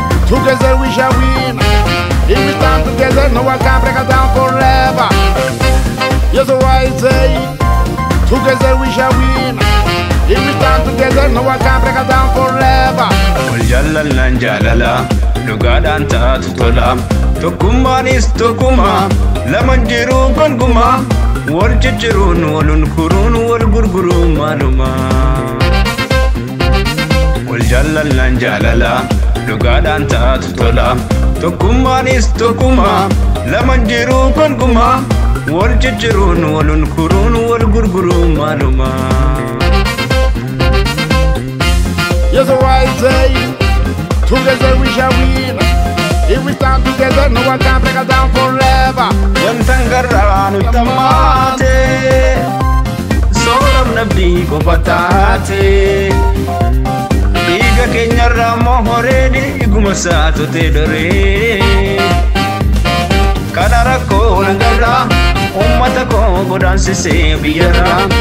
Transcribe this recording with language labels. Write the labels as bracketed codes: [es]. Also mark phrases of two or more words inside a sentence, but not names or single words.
[en] Together we shall win. If we stand together, no one can break us down forever. Yes, so I say, together we shall win. If we stand together, no one can break us down forever. [om] Wal jaallallaan jaalala, dhugaadhaan taatu tola. Tokkummaanis tokkuma, laman jiru gonkumaa. Wal jijjiiruun, walun kuruun, wal gurguruun maaluma. Wal jaallallaan jaalala, dhugaadhaan taatu tola. Tokkummaanis tokkuma, laman jiru gonkumaa. Wal jijjiruun, wal unkuruun, wal gurguruun maaluma? [en] Yes, so I say, together we shall win. If we stand together, no one can break us down forever. [om] Wantan garraa nutti hammaate. Sooram nabdii qofa taate. Dhiiga keenyarraa immoo horee dhiiguma saatotee doree. Kana rakkoo nagarraa uummata koo godaansisee biyyarraa.